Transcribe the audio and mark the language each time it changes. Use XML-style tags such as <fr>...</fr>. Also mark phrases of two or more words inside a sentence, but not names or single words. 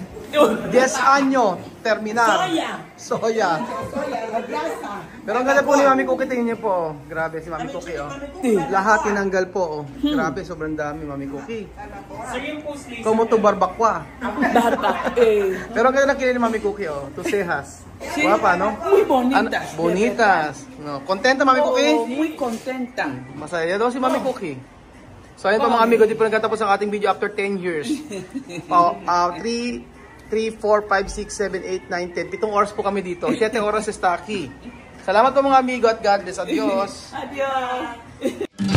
<es>10 anyo. Terminar. Soya.</es> <tl>Pero ang ganda po ni Mami Cookie. Tingin niyo po. Grabe si Mami Cookie Lahat tinanggal po Grabe, sobrang dami Mami Cookie. Como to barbakwa. Pero ang ganda kilay ni Mami Cookie 2 sehas.</tl> <es>Guapa, no? Muy bonitas. Bonitas. No. Contenta Mami Cookie? Muy contenta.</es> <tl>Masaya daw si Mami Cookie. So ayun pa mga amigo, di po nagkatapos ang ating video</tl> <en>after 10 years.</en> <tl>3, 4, 5, 6, 7, 8, 9, 10. 7 oras po kami dito. 7 oras sa Staki. Salamat po mga amigo at</tl> <en>God bless.</en> <es>Adios. Adios.</es>